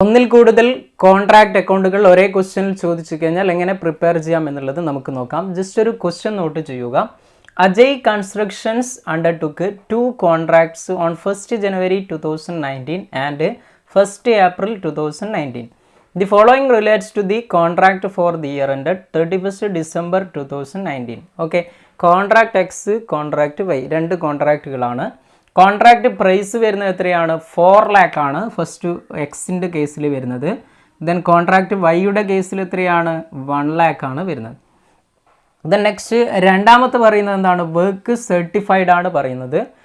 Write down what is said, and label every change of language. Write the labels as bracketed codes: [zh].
[ml] ഒന്നിൽ കൂടുതൽ കോൺട്രാക്ട് അക്കൗണ്ടുകൾ ഒരേ ക്വസ്റ്റ്യനിൽ ചോദിച്ചു കഴിഞ്ഞാൽ എങ്ങനെ പ്രിപ്പയർ ചെയ്യാം എന്നുള്ളത് നമുക്ക് നോക്കാം. ജസ്റ്റ് ഒരു ക്വസ്റ്റ്യൻ നോട്ട് ചെയ്യുക. [en] Ajay constructions undertook 2 contracts on 1st January 2019 and 1st April 2019. The following relates to the contract for the year ended 31st December 2019. [ml] Okay, contract X contract Y രണ്ട് കോൺട്രാക്റ്റുകളാണ്. കോൺട്രാക്റ്റ് പ്രൈസ് വരുന്നത് എത്രയാണ്? 4 lakh ആണ് first എക്സിൻ്റെ കേസിൽ വരുന്നത്. Then contract വൈയുടെ കേസിൽ എത്രയാണ്? 1 lakh ആണ് വരുന്നത്. ദെൻ നെക്സ്റ്റ് രണ്ടാമത്തെ പറയുന്നത് എന്താണ്? വർക്ക് സർട്ടിഫൈഡ് ആണ് പറയുന്നത്.